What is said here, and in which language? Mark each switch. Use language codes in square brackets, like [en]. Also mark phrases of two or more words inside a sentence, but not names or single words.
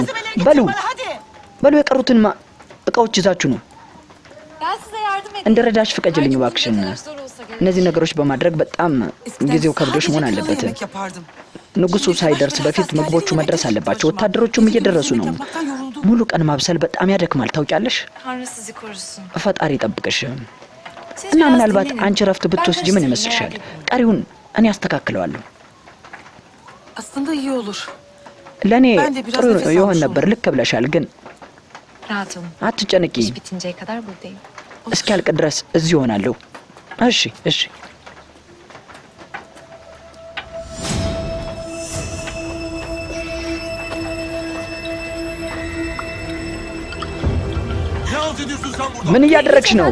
[am] በሉ የቀሩትን እቃዎች ይዛችሁ ነው። እንደረዳሽ ፍቀጅልኝ እባክሽን። እነዚህ ነገሮች በማድረግ በጣም ጊዜው ከብዶሽ መሆን አለበት። ንጉሱ ሳይደርስ በፊት ምግቦቹ መድረስ አለባቸው። ወታደሮቹም እየደረሱ ነው። ሙሉ ቀን ማብሰል በጣም ያደክማል ታውቂያለሽ። ፈጣሪ ይጠብቅሽ እና ምናልባት አንቺ ረፍት ብትወስጂ ምን ይመስልሻል? ቀሪውን እኔ አስተካክለዋለሁ። [tr] Aslında iyi olur. [am] ለኔ ጥሩ ይሆን ነበር። ልክ ብለሻል። ግን አትጨነቂ። እስኪያልቅ ድረስ እዚህ ሆናለሁ። እሺ እሺ። ምን እያደረግሽ ነው?